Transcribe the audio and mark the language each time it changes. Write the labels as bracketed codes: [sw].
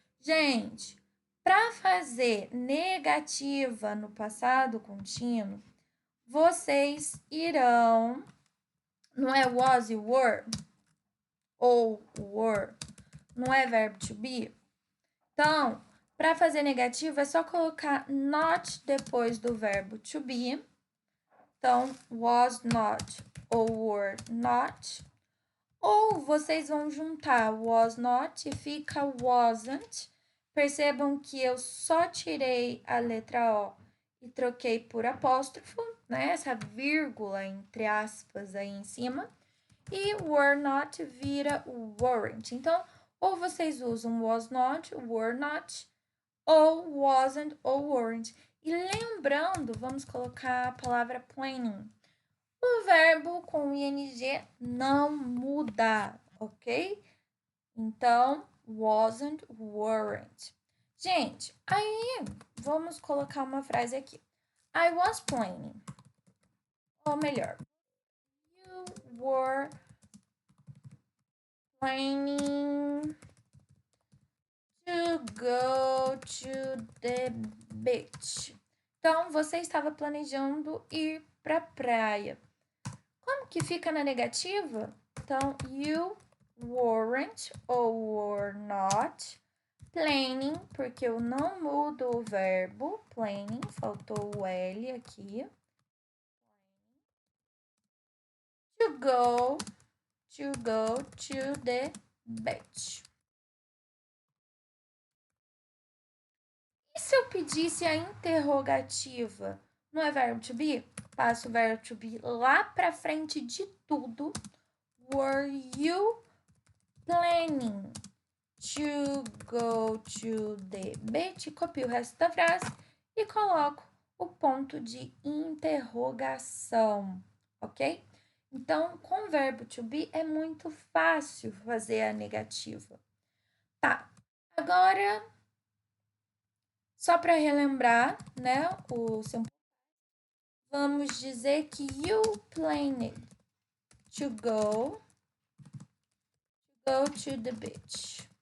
[pt] Gente, para fazer negativa no passado contínuo, vocês irão, não é was e were? Ou were, não é verbo to be? Então, para fazer negativo, é só colocar not depois do verbo to be. Então, was not ou were not. Ou vocês vão juntar was not e fica wasn't. Percebam que eu só tirei a letra O e troquei por apóstrofo, né? Essa vírgula entre aspas aí em cima. E were not vira weren't. Então, ou vocês usam was not, were not, ou wasn't ou weren't. E lembrando, vamos colocar a palavra planning. O verbo com ing não muda, ok? Então, wasn't, weren't. Gente, aí vamos colocar uma frase aqui. [en] I was planning. [pt] Ou melhor, [en] you were planning to go to the beach. [pt] Então, você estava planejando ir para praia. Como que fica na negativa? Então, [en] you weren't [pt] ou were not planning, porque eu não mudo o verbo planning, faltou o L aqui. [en] To go to the beach. [pt] E se eu pedisse a interrogativa? Não é verbo to be? Passo o verbo to be lá pra frente de tudo. [en] Were you planning to go to the beach? [pt] Copio o resto da frase e coloco o ponto de interrogação, ok? Então, com o verbo to be é muito fácil fazer a negativa. Tá, agora, só para relembrar, né, o simple, vamos dizer que [en] you planned to go to the beach.